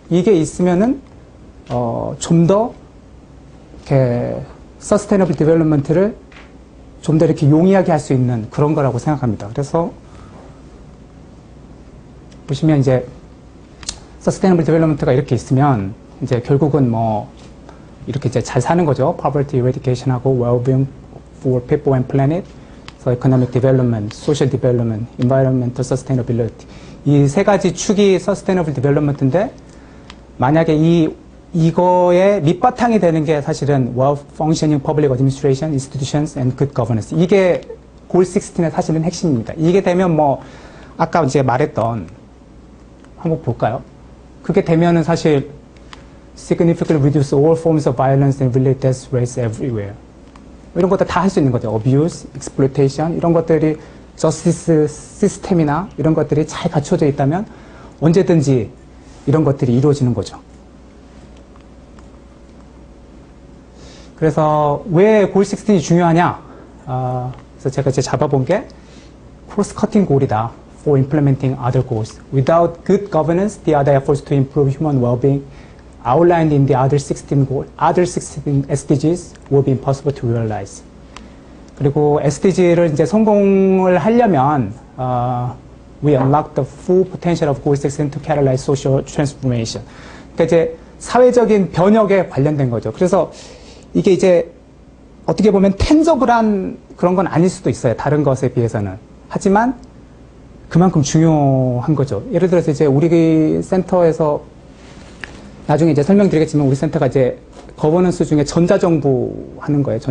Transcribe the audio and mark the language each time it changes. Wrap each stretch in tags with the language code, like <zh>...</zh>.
<ko>이게 있으면은 좀 더 이렇게 서스테이너블 디벨롭먼트를 좀 더 이렇게 용이하게 할 수 있는 그런 거라고 생각합니다. 그래서 보시면 이제 서스테이너블 디벨롭먼트가 이렇게 있으면 이제 결국은 뭐 이렇게 이제 잘 사는 거죠.</ko> <en>poverty eradication하고 well-being for people and planet, so economic development, social development, environmental sustainability.</en> <ko>이 세 가지 축이 sustainable development인데 만약에 이거의 밑바탕이 되는 게 사실은</ko> <en>well functioning public administration, institutions and good governance.</en> <ko>이게 골 16의 사실은 핵심입니다. 이게 되면 뭐 아까 이제 말했던 한번 볼까요? 그게 되면은 사실</ko> <en>significantly reduce all forms of violence and related death rates everywhere.</en> <ko>이런 것들 다 할 수 있는 거죠. abuse, exploitation 이런 것들이 justice 시스템이나 이런 것들이 잘 갖춰져 있다면 언제든지 이런 것들이 이루어지는 거죠. 그래서 왜 골 16이 중요하냐? 그래서 제가 이제 잡아본 게 cross cutting goal이다.</ko> <en>for implementing other goals. Without good governance, the other efforts to improve human well-being outlined in the other 16 SDGs will be impossible to realize.</en> <ko>그리고 SDG를 이제 성공을 하려면</ko> <en>we unlock the full potential of goal 16 to catalyze social transformation.</en> <ko>그러니까 이제 사회적인 변혁에 관련된 거죠. 그래서 이게 이제 어떻게 보면 텐저블한 그런 건 아닐 수도 있어요. 다른 것에 비해서는. 하지만 그만큼 중요한 거죠. 예를 들어서 이제 우리 센터에서 나중에 이제 설명드리겠지만 우리 센터가 이제 거버넌스 중에 전자정부 하는 거예요.</ko>